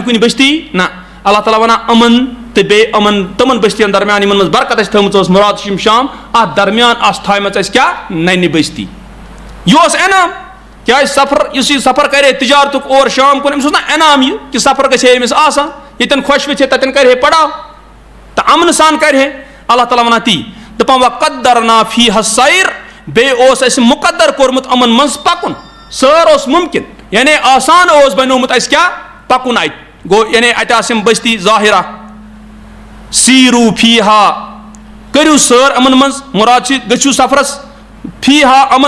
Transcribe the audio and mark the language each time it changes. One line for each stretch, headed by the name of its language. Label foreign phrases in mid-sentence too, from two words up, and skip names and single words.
Kashmiri: کُنہِ بٔستی نہ اللہ تعالیٰ وَنان اَمن تہٕ بیٚیہِ اَمن تِمن بٔستین درمیان یِمن منٛز برکت اَسہِ تھٲومٕژ ٲس مُراد چھِ یِم شام اَتھ درمیان آسہٕ تھایمَژ اَسہِ کیٛاہ ننہِ بٔستی یہِ اوس انعام کیٛازِ سفر یُس یہِ سفر کرِ ہے تِجارتُک اور شام کُن أمِس اوس نا انعام یہِ کہِ سفر گژھِ ہے أمِس آسان ییٚتٮ۪ن خۄش وٕچھِ ہے تَتٮ۪ن کرِ ہے پڑاو تہٕ اَمنہٕ سان کرِ ہے اللہ تعالیٰ وَنان تی دَپان
Arabic: وَقَدَّرْنَا فِيهَا السَّيْرَ
Kashmiri: بیٚیہِ اوس اَسہِ مُقدر کوٚرمُت یِمن منٛز پَکُن سٲر اوس مُمکِن یعنی آسان اوس بنیومُت اَسہِ کیٛاہ پَکُن اَتہِ گوٚو یعنی اَتہِ آسہٕ یِم بٔستی ظٲہِرا
Arabic: سیٖروٗ فیٖہا
Kashmiri: کٔرِو سٲر یِمن منٛز مُراد چھِ گٔژھِو سفرس فیٖہا یِمن